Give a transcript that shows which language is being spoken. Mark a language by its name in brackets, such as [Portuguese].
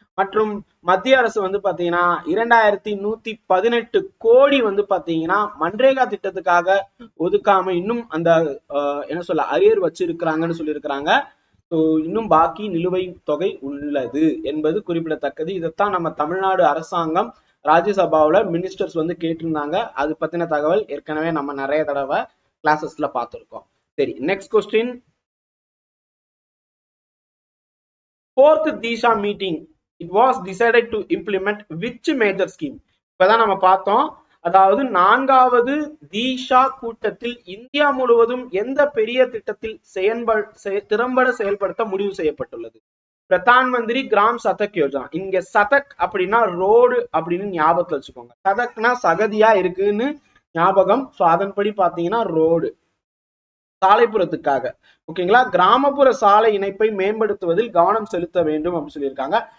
[Tamil] மற்றும் மத்திய அரசு வந்து பாத்தீங்கன்னா 2118 கோடி வந்து பாத்தீங்கன்னா மன்ரேகா திட்டத்துக்காக ஒதுக்காம இன்னும் அந்த என்ன சொல்ல அரியர் வச்சிருக்கிறாங்கன்னு சொல்லியிருக்கிறாங்க. ஸோ இன்னும் பாக்கி நிலுவை தொகை உள்ளது என்பது குறிப்பிடத்தக்கது. இதைத்தான் நம்ம தமிழ்நாடு அரசாங்கம் ராஜ்யசபாவில் மினிஸ்டர்ஸ் வந்து கேட்டிருந்தாங்க. அது பத்தின தகவல் ஏற்கனவே நம்ம நிறைய தடவை கிளாஸஸ்ல பார்த்திருக்கோம். சரி, next question. [English] 4th Disha meeting, it was decided to implement which major scheme? [Tamil] இப்பதான் நம்ம பார்த்தோம். அதாவது 4வது தீஷா கூட்டத்தில் இந்தியா முழுவதும் எந்த பெரிய திட்டத்தில் திறம்பட செயல்படுத்த முடிவு செய்யப்பட்டுள்ளது? பிரதான் மந்திரி கிராம் சதக் யோஜனா. இங்க சதக் அப்படின்னா ரோடு அப்படின்னு ஞாபகத்துல வச்சுக்கோங்க. சதக்னா சகதியா இருக்குன்னு ஞாபகம். ஸோ அதன்படி பாத்தீங்கன்னா ரோடு, சாலைப்புறத்துக்காக, ஓகேங்களா, கிராமப்புற சாலை இணைப்பை மேம்படுத்துவதில் கவனம் செலுத்த வேண்டும் அப்படின்னு சொல்லியிருக்காங்க.